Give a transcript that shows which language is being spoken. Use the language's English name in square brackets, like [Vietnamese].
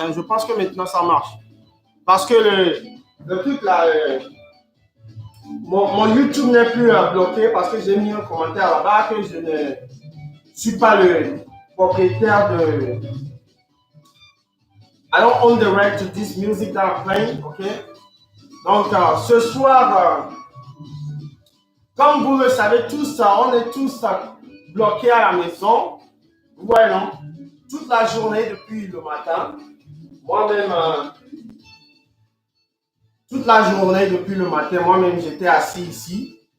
[French] Hein. Je pense que maintenant, ça marche. Parce que le truc là, mon YouTube n'est plus bloqué parce que j'ai mis un commentaire là-bas que je ne suis pas le propriétaire de... [English] I don't own the right to this music that I'm playing, ok? [French] Donc, ce soir, comme vous le savez tous, on est tous bloqués à la maison. Vous voyez, non? Toute la journée depuis le matin. Moi-même, toute la journée depuis le matin, moi-même, j'étais assis ici.